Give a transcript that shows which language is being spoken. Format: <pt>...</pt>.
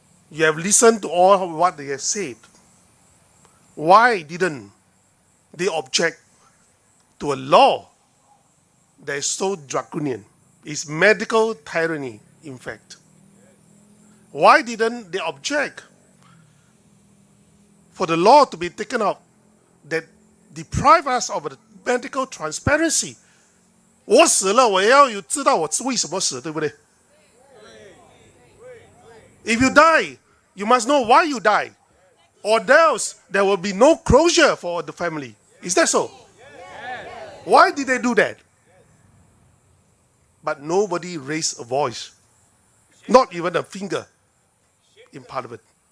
<en>You have listened to all what they have said. Why didn't they object to a law that is so draconian? It's medical tyranny, in fact. Why didn't they object for the law to be taken out that deprive us of the medical transparency?</en> <zh>我死了，我也要有知道我为什么死，对不对？</zh> <en>If you die, you must know why you die, or else there will be no closure for the family. Is that so? Why did they do that? But nobody raised a voice, not even a finger in Parliament.</en>